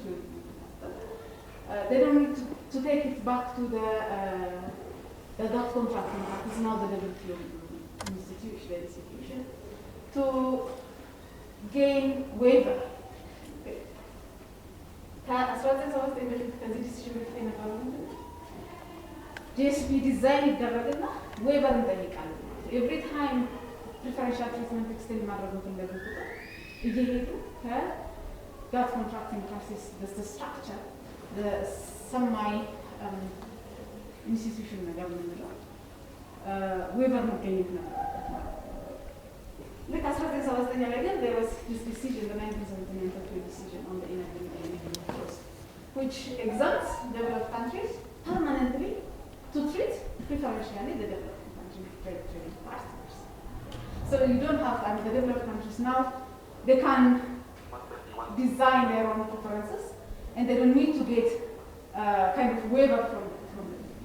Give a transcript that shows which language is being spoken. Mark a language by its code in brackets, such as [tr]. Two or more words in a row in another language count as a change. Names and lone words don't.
[en] They don't need to take it back to the dot contracting parties, now the WTO institution, to gain waiver. GSP design [am] ይደረግና waiver እንጠይቃለን። [en] Every time preferential treatment extend [am] ማድረጉን እንደዚህ እየሄዱ ከጋት [en] contracting parties the structure the semi institution [am] ነገር ምንለው waiver መገኘት ነበረበት ማለት ነው። ልክ 1979 ላይ ግን [en] there was this decision, the 1979 decision on the enabling clause, which exempts developed countries permanently to treat preferentially the developing countries trading partners. So you don't have, the developed countries now, they can design their own preferences and they don't need to get kind of waiver from them.